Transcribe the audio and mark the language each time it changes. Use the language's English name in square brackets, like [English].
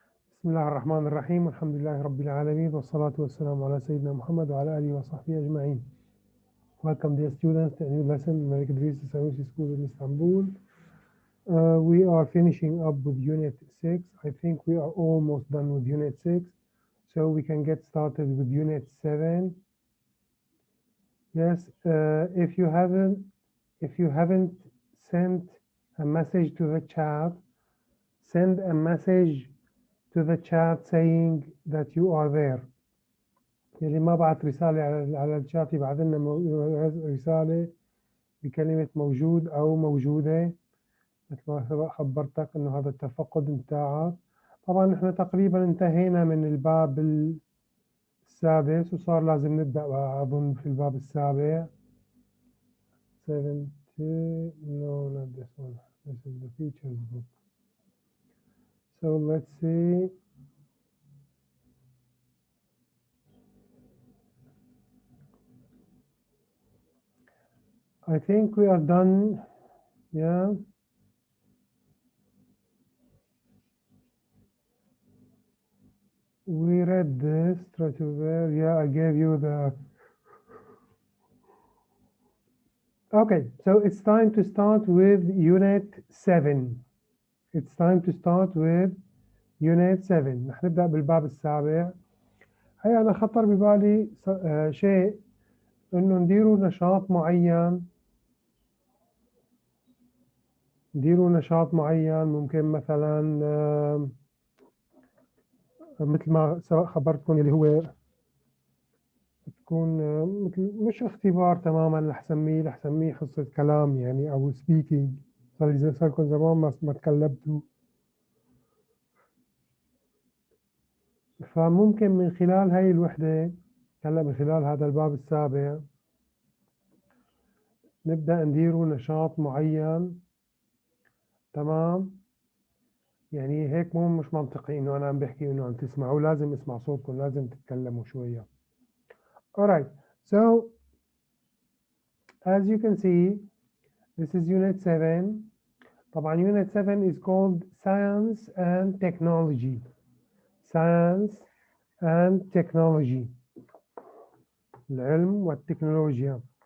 [Arabic] بسم الله الرحمن الرحيم والحمد لله رب العالمين والصلاة والسلام على سيدنا محمد وعلى آله وصحبه أجمعين. [English] Welcome dear students to a new lesson in Malik Idris Sanusi School in Istanbul. We are finishing up with Unit 6. I think we are almost done with Unit 6. So we can get started with Unit 7. Yes, if you haven't sent a message to the chat, send a message to the chat saying that you are there. [Arabic] اللي ما بعت رسالة على الشات يبعث لنا رسالة بكلمة موجود أو موجودة، مثل ما خبرتك إنه هذا التفقد متاعك. طبعا نحن تقريبا انتهينا من الباب السادس وصار لازم نبدأ أظن في الباب السابع. [English] 70 no not this one, this is the features book. So let's see. I think we are done. Yeah. We read this, try to wear. Yeah, I gave you the. Okay, so it's time to start with Unit 7. It's time to start with Unit 7. [Arabic] رح نبدأ بالباب السابع. هي أنا خطر ببالي شيء إنه نديروا نشاط معين. ممكن مثلا مثل ما خبرتكم اللي هو تكون مثل مش اختبار تماما، رح سميه حصة كلام يعني أو سبيكينج. صار لكم زمان ما تكلمتوا، فممكن من خلال هاي الوحدة هلا من خلال هذا الباب السابع نبدأ نديروا نشاط معين. تمام، يعني هيك مش منطقي إنه أنا عم بحكي إنه عم تسمعوا، لازم اسمع صوتكم، لازم تتكلموا شوية. [English] Alright, so as you can see this is Unit 7. [Arabic] طبعا [English] Unit 7 is called Science and Technology. Science and Technology. [Arabic] العلم والتكنولوجيا.